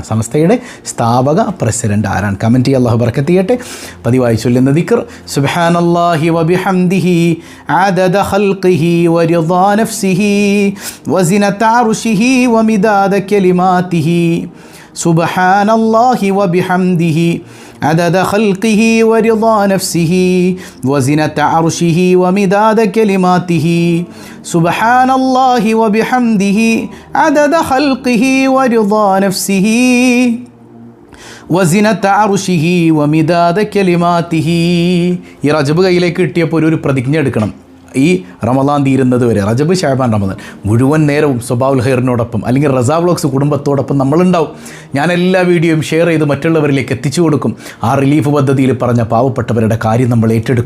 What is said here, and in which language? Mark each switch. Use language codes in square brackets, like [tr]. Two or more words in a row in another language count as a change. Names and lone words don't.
[ml] സമസ്തയുടെ സ്ഥാപക പ്രസിഡന്റ് ആരാണ്? കമൻറ്റ് ചെയ്യുക. അല്ലാഹു ബറക്കത്ത് ചെയ്യട്ടെ. പതിവായി ചൊല്ലുന്ന ദിക്ർ [ar] سبحان الله وبحمده عدد خلقه ورضا نفسه وزنة عرشه ومداد كلماته. سبحان الله وبحمده عدد خلقه ورضا نفسه وزنة عرشه ومداد كلماته. سبحان الله وبحمده عدد خلقه ورضا نفسه وزنة عرشه ومداد كلماته. [ml] ഈ റജബ് കയ്യിലേക്ക് കിട്ടിയപ്പോൾ ഒരു പ്രതിജ്ഞ എടുക്കണം. ഈ റമദാൻ തീരുന്നത് വരെ, റജബ് ശഅബാൻ റമദാൻ മുഴുവൻ നേരവും സ്വബാഉൽ ഖൈറിനോടൊപ്പം അല്ലെങ്കിൽ റസാ വ്ളോഗ്സ് കുടുംബത്തോടൊപ്പം നമ്മളുണ്ടാവും. ഞാൻ എല്ലാ വീഡിയോയും ഷെയർ ചെയ്ത് മറ്റുള്ളവരിലേക്ക് എത്തിച്ചു കൊടുക്കും. ആ റിലീഫ് പദ്ധതിയിൽ പറഞ്ഞ പാവപ്പെട്ടവരുടെ കാര്യം നമ്മൾ ഏറ്റെടുക്കും.